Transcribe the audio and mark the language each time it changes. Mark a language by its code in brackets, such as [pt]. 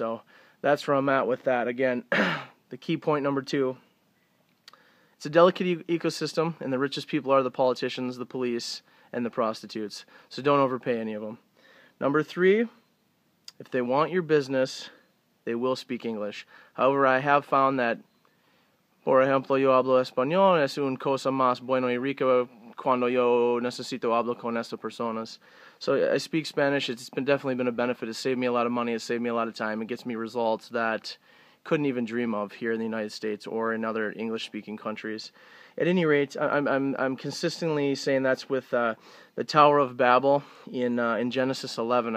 [en] So that's where I'm at with that. Again, the key point number 2, it's a delicate ecosystem, and the richest people are the politicians, the police, and the prostitutes. So don't overpay any of them. Number 3, if they want your business, they will speak English. However, I have found that, [es] por ejemplo, yo hablo español, es una cosa más bueno y rica cuando yo necesito hablar con estas personas. [en] So I speak Spanish. It's definitely been a benefit. It's saved me a lot of money. It's saved me a lot of time. It gets me results that couldn't even dream of here in the United States or in other English-speaking countries. At any rate, I'm consistently saying that's with the Tower of Babel in Genesis 11.